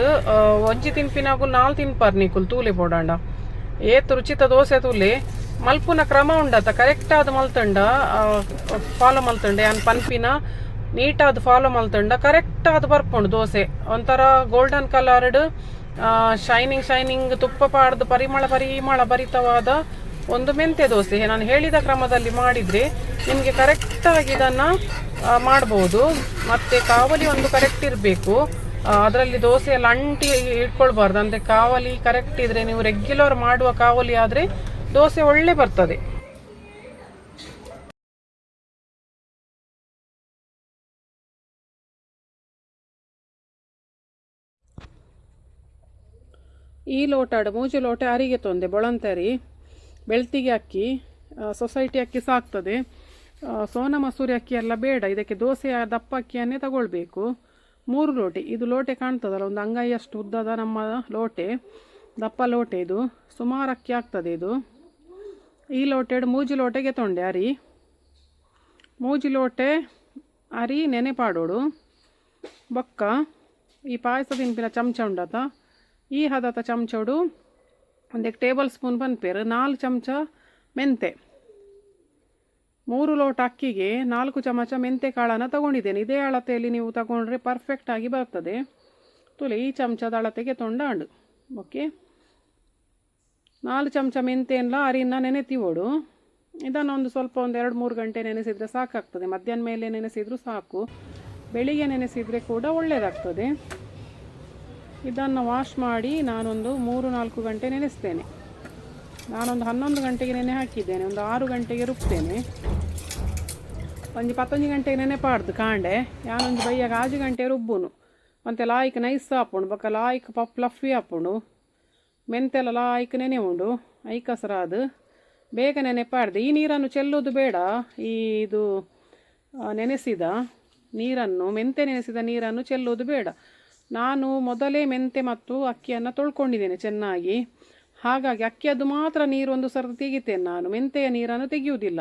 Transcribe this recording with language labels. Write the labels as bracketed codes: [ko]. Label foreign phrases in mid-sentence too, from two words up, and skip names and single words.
[tcy] ಒಂಜಿ ತಿನ್ಪಿನಾಗು ನಾಲ್ ತಿನ್ಪಾರ್ ನಿಕುಲ್ ತೂಲೆ ಪೋಡಾಂಡ ಏತ್ ರುಚಿತ ದೋಸೆ ತೂಲೆ ಮಲ್ಪುನ ಕ್ರಮ ಉಂಡತ ಕರೆಕ್ಟ್ ಆದ ಮಲ್ತಂಡ ಫಾಲೋ ಮಲ್ತಂಡೆ ಅನ್ ಪನ್ಪಿನ ನೀಟಾದ ಫಾಲೋ ಮಲ್ತಂಡ ಕರೆಕ್ಟ್ ಆದ ಬರ್ಪುಂಡು ದೋಸೆ. [kn] ಒಂಥರ [en] golden coloured shining [kn] ತುಪ್ಪ ಪಾಡ್ದು ಪರಿಮಳ ಭರಿತವಾದ ಒಂದು ಮೆಂತೆ ದೋಸೆ. ನಾನು ಹೇಳಿದ ಕ್ರಮದಲ್ಲಿ ಮಾಡಿದರೆ ನಿಮಗೆ ಕರೆಕ್ಟಾಗಿ ಇದನ್ನು ಮಾಡ್ಬೋದು. ಮತ್ತು ಕಾವಲಿ ಒಂದು ಕರೆಕ್ಟ್ ಇರಬೇಕು, ಅದರಲ್ಲಿ ದೋಸೆ ಎಲ್ಲ ಅಂಟಿ ಇಟ್ಕೊಳ್ಬಾರ್ದು. ಅಂದರೆ ಕಾವಲಿ ಕರೆಕ್ಟ್ ಇದ್ದರೆ, ನೀವು ರೆಗ್ಯುಲರ್ ಮಾಡುವ ಕಾವಲಿ ಆದರೆ ದೋಸೆ ಒಳ್ಳೆ ಬರ್ತದೆ. [tcy] ಈ ಲೋಟಾಡು ಮೂಜು ಲೋಟ ಅರಿಗೆ ತೊಂದೆ ಬೊಳಂತರಿ ಬೆಳ್ತಿಗೆ ಅಕ್ಕಿ, [kn] ಸೊಸೈಟಿ ಅಕ್ಕಿ ಸಾಕ್ತದೆ. ಸೋನಾ ಮಸೂರಿ ಅಕ್ಕಿ ಎಲ್ಲ ಬೇಡ, ಇದಕ್ಕೆ ದೋಸೆಯ ದಪ್ಪ ಅಕ್ಕಿಯನ್ನೇ ತಗೊಳ್ಬೇಕು. 3 ಲೋಟೆ, ಇದು ಲೋಟೆ ಕಾಣ್ತದಲ್ಲ, ಒಂದು ಅಂಗೈಯಷ್ಟು ಉದ್ದದ ನಮ್ಮ ಲೋಟೆ, ದಪ್ಪ ಲೋಟೆ. ಇದು ಸುಮಾರು ಅಕ್ಕಿ ಆಗ್ತದೆ. [tcy] ಇದು ಈ ಲೋಟೆ ಮೂಜಿ ಲೋಟೆಗೆ ತೊಂಡೆ ಅರಿ, ಮೂಜಿ ಲೋಟೆ ಅರಿ ನೆನೆ ಪಾಡೋಡು. ಬೊಕ್ಕ ಈ ಪಾಯಸ ತಿನ್ಪಿನ ಚಮಚ ಉಂಡತ, ಈ ಹದತ ಚಮಚೋಡು ಒಂದಕ್ಕೆ [en] table spoon [tcy] ಪನ್ಪೇರು, 4 ಚಮಚ ಮೆಂತೆ. [kn] 3 ಲೋಟ ಅಕ್ಕಿಗೆ 4 ಚಮಚ ಮೆಂತೆ ಕಾಳನ್ನು ತಗೊಂಡಿದ್ದೇನೆ. ಇದೇ ಅಳತೆಯಲ್ಲಿ ನೀವು ತಗೊಂಡ್ರೆ ಪರ್ಫೆಕ್ಟ್ ಆಗಿ ಬರ್ತದೆ. [tcy] ತುಲೆ ಈ ಚಮಚದ ಅಳತೆಗೆ ತೊಂಡಾಂಡು. ಓಕೆ, 4 ಚಮಚ ಮೆಂತೆಲ್ಲ ಅರಿನ ನೆನೆತಿವೋಡು. [kn] ಇದನ್ನು ಒಂದು 2-3 ಗಂಟೆ ನೆನೆಸಿದರೆ ಸಾಕಾಗ್ತದೆ. ಮಧ್ಯಾಹ್ನ ಮೇಲೆ ನೆನೆಸಿದರೂ ಸಾಕು, ಬೆಳಿಗ್ಗೆ ನೆನೆಸಿದರೆ ಕೂಡ ಒಳ್ಳೆಯದಾಗ್ತದೆ. ಇದನ್ನು ವಾಶ್ ಮಾಡಿ ನಾನೊಂದು 3-4 ಗಂಟೆ ನೆನೆಸ್ತೇನೆ. ನಾನೊಂದು 11 ಗಂಟೆಗೆ ನೆನೆ ಹಾಕಿದ್ದೇನೆ, ಒಂದು 6 ಗಂಟೆಗೆ ರುಬ್ತೇನೆ. [tcy] ಒಂದು 11 ಗಂಟೆಗೆ ನೆನೆ ಪಾಡ್ದು ಕಾಂಡೆ ಯಾನೊಂದು ಬೈಯಾಗ 6 ಗಂಟೆ ರುಬ್ಬುನು. ಮತ್ತು ಲಾಯ್ಕ್ ನೈಸ್ ಹಾಪುಂಡು, ಬೊಕ್ಕ ಲಾಯ್ಕ್ ಫ್ಲಫಿ ಹಾಪುಂಡು. ಮೆಂತೆಲ್ಲ ಲಾಯ್ಕ್ ನೆನೆ ಉಂಡು, ಐಕಸರಾದು ಬೇಗ ನೆನೆ ಪಾಡ್ದು. [kn] ಈ ನೀರನ್ನು ಚೆಲ್ಲೋದು ಬೇಡ. ಇದು ನೆನೆಸಿದ ನೀರನ್ನು, ಮೆಂತೆ ನೆನೆಸಿದ ನೀರನ್ನು ಚೆಲ್ಲೋದು ಬೇಡ. ನಾನು ಮೊದಲೇ ಮೆಂತೆ ಮತ್ತು ಅಕ್ಕಿಯನ್ನು ತೊಳ್ಕೊಂಡಿದ್ದೇನೆ ಚೆನ್ನಾಗಿ, ಹಾಗಾಗಿ ಅಕ್ಕಿಯದ್ದು ಮಾತ್ರ ನೀರು ಒಂದು ಸರ್ತಿ ತೆಗಿತೇನೆ ನಾನು, ಮೆಂತೆಯ ನೀರನ್ನು ತೆಗೆಯುವುದಿಲ್ಲ.